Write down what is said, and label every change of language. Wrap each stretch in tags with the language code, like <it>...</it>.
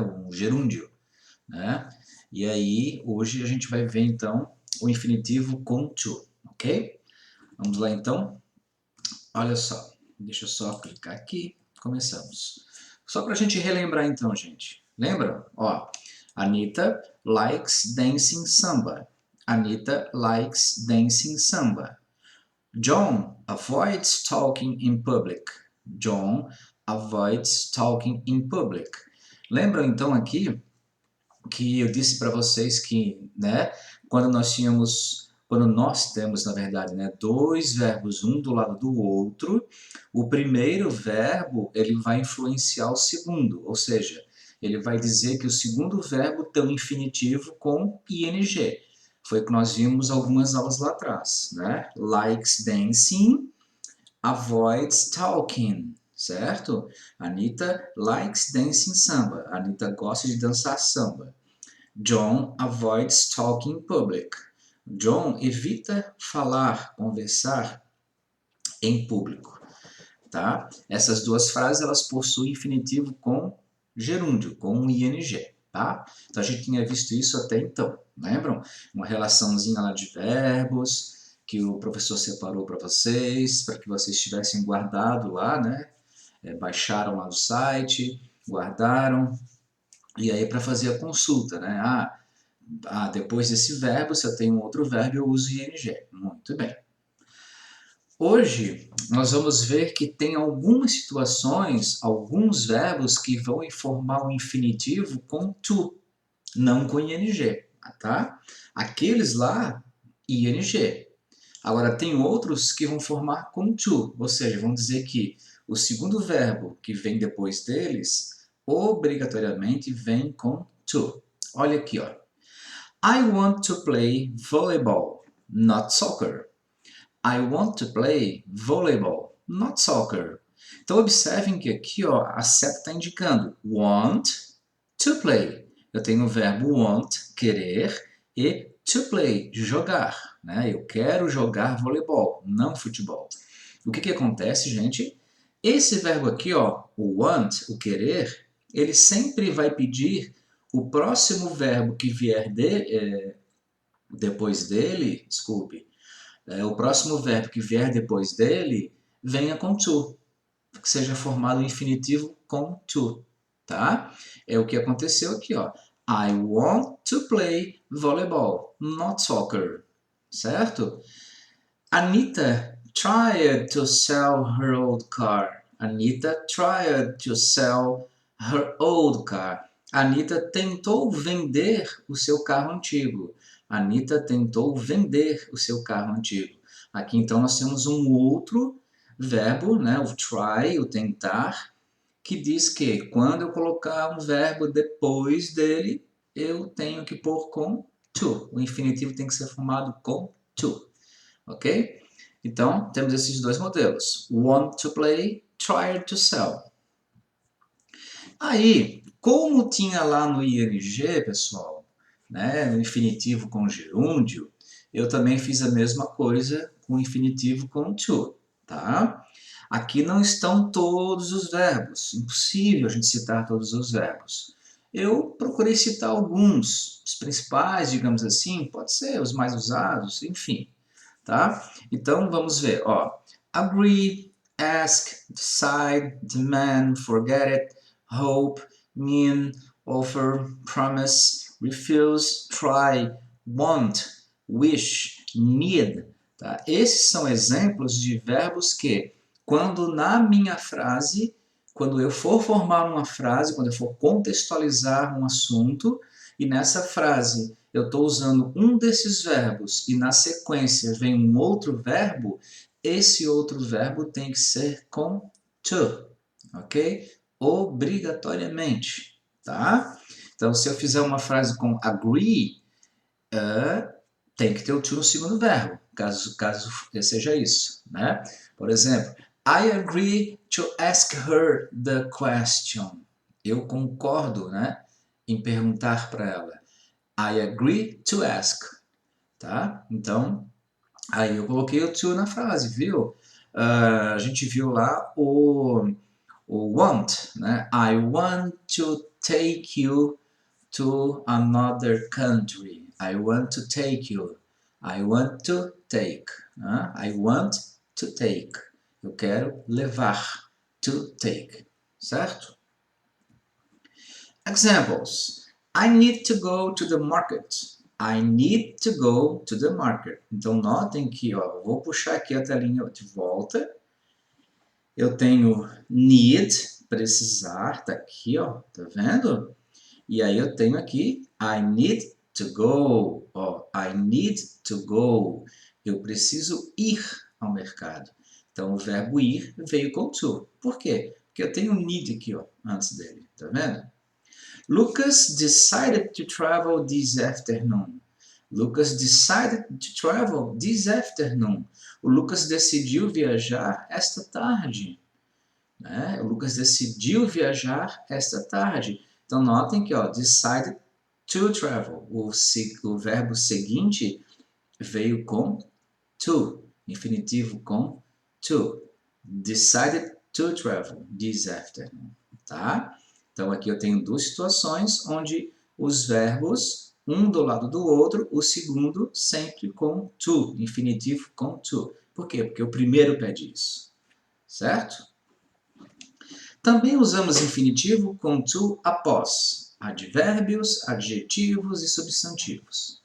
<pt>O gerúndio, né? E aí, hoje a gente vai ver então o infinitivo com to, ok? Vamos lá então? Olha só, deixa eu só clicar aqui, começamos. Só para a gente relembrar então, gente. Lembra? Ó,</pt> <en>Anita likes dancing samba. Anita likes dancing samba. John avoids talking in public. John avoids talking in public.</en> <pt>Lembram então aqui que eu disse para vocês que, né, quando nós temos, na verdade, né, dois verbos um do lado do outro, o primeiro verbo ele vai influenciar o segundo, ou seja, ele vai dizer que o segundo verbo tem um infinitivo com ing. Foi o que nós vimos algumas aulas lá atrás, né?</pt> <en>Likes dancing, avoids talking,</en> <pt>certo?</pt> <en>Anita likes dancing samba.</en> <pt>Anita gosta de dançar samba.</pt> <en>John avoids talking in public.</en> <pt>John evita falar, conversar em público, tá? Essas duas frases elas possuem infinitivo com gerúndio, com um ing, tá? Então a gente tinha visto isso até então, lembram? Uma relaçãozinha lá de verbos que o professor separou para vocês, para que vocês tivessem guardado lá, né? Baixaram lá do site, guardaram, e aí para fazer a consulta, né? Depois desse verbo, se eu tenho outro verbo, eu uso ing. Muito bem. Hoje, nós vamos ver que tem algumas situações, alguns verbos que vão formar o infinitivo com to, não com ing, tá? Aqueles lá, ing. Agora, tem outros que vão formar com to, ou seja, vão dizer que o segundo verbo que vem depois deles, obrigatoriamente vem com to. Olha aqui, ó.</pt> <en>I want to play volleyball, not soccer. I want to play volleyball, not soccer.</en> <pt>Então, observem que aqui ó, a seta está indicando</pt> <en>want to play.</en> <pt>Eu tenho o verbo want, querer, e to play, jogar. Né? Eu quero jogar voleibol, não futebol. O que acontece, gente? Esse verbo aqui, ó, o want, o querer, ele sempre vai pedir o próximo verbo que vier depois dele, desculpe, o próximo verbo que vier depois dele, venha com to, que seja formado o infinitivo com to, tá? É o que aconteceu aqui, ó.</pt> <en>I want to play volleyball, not soccer,</en> <pt>certo?</pt> <en>Anita tried to sell her old car. Anita tried to sell her old car.</en> <pt>Anita tentou vender o seu carro antigo. Anita tentou vender o seu carro antigo. Aqui então nós temos um outro verbo, né, o try, o tentar, que diz que quando eu colocar um verbo depois dele, eu tenho que pôr com to. O infinitivo tem que ser formado com to, ok? Então, temos esses dois modelos.</pt> <en>Want to play, try to sell.</en> <pt>Aí, como tinha lá no ing, pessoal, né, no infinitivo com gerúndio, eu também fiz a mesma coisa com o infinitivo com to, tá? Aqui não estão todos os verbos, impossível a gente citar todos os verbos. Eu procurei citar alguns, os principais, digamos assim, pode ser os mais usados, enfim, tá? Então, vamos ver, ó.</pt> <en>Agree, ask, decide, demand, forget it, hope, mean, offer, promise, refuse, try, want, wish, need.</en> <pt>Tá? Esses são exemplos de verbos que, quando na minha frase, quando eu for formar uma frase, quando eu for contextualizar um assunto, e nessa frase eu estou usando um desses verbos e na sequência vem um outro verbo, esse outro verbo tem que ser com to, ok? Obrigatoriamente, tá? Então, se eu fizer uma frase com agree, tem que ter o to no segundo verbo, caso seja isso, né? Por exemplo,</pt> <en>I agree to ask her the question.</en> <pt>Eu concordo, né, em perguntar para ela.</pt> <en>I agree to ask,</en> <pt>tá? Então, aí eu coloquei o to na frase, viu? A gente viu lá o want, né?</pt> <en>I want to take you to another country. I want to take you. I want to take. Né? I want to take.</en> <pt>Eu quero levar.</pt> <en>To take.</en> <pt>Certo?</pt> <en>Examples. I need to go to the market. I need to go to the market.</en> <pt>Então, notem que, ó, vou puxar aqui a telinha de volta. Eu tenho need, precisar, tá aqui, ó, tá vendo? E aí eu tenho aqui,</pt> <en>I need to go,</en> <pt>ó, I need to go. Eu preciso ir ao mercado. Então, o verbo ir veio com to. Por quê? Porque eu tenho need aqui, ó, antes dele, tá vendo?</pt> <en>Lucas decided to travel this afternoon. Lucas decided to travel this afternoon.</en> <pt>O Lucas decidiu viajar esta tarde. Né? O Lucas decidiu viajar esta tarde. Então, notem que, ó,</pt> <en>decided to travel.</en> <pt>O verbo seguinte veio com to. Infinitivo com to.</pt> <en>Decided to travel this afternoon.</en> <pt>Tá? Então, aqui eu tenho duas situações onde os verbos, um do lado do outro, o segundo sempre com to, infinitivo com to. Por quê? Porque o primeiro pede isso. Certo? Também usamos infinitivo com to após advérbios, adjetivos e substantivos.</pt>